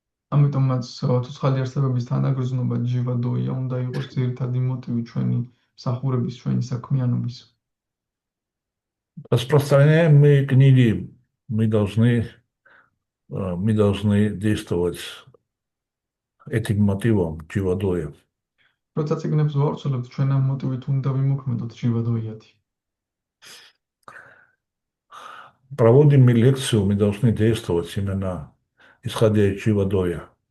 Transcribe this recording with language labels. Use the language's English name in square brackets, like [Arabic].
[Georgian] ამიტომაც ცოცხალი არსებების თანაგრძნობა ჯივადოია უნდა იყოს ძირითადი მოტივი ჩვენი მსახურების, ჩვენი საქმიანობის. [Russian] Распространяем мы книги, мы должны действовать этим мотивом Дживадоя. [Georgian] როცა წიგნებს ვავრცელებთ, ჩვენ ამ მოტივით უნდა ვიმოქმედოთ ჯივადოიათი. [Russian] Проводим мы лекцию, мы должны действовать именно исходя из Дживадоя.